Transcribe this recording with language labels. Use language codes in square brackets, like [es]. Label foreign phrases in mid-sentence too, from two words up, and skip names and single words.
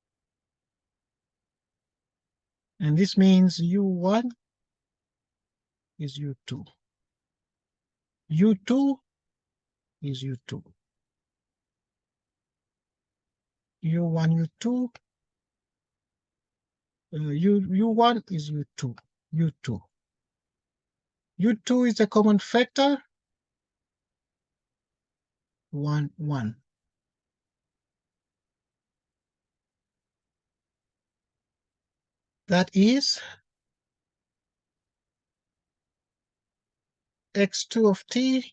[en] And this means u1 is U2. U2 is U2. U1, U2. U1 is U2. U2. U2 is a common factor. 1, 1. That is x2 of t.